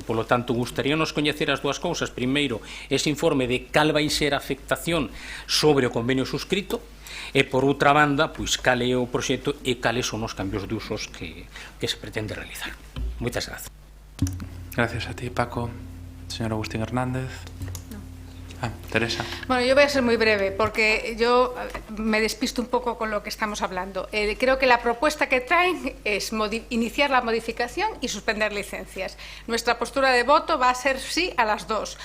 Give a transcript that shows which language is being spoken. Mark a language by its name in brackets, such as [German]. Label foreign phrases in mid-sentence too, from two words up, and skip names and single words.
[Spanish] Por lo tanto, [Galician] gustaríanos coñecer as dúas cousas. Primeiro, ese informe de cal vai ser a afectación sobre o convenio suscrito, e, por outra banda, pois cal é o proxecto e cales son os cambios de usos que se pretende realizar. Moitas grazas. [Spanish] Gracias a ti, Paco. Señor Agustín Hernández. Teresa. Bueno, yo voy a ser muy breve porque yo me despisto un poco con lo que estamos hablando. Creo que la propuesta que traen es iniciar la modificación y suspender licencias. Nuestra postura de voto va a ser sí a las dos.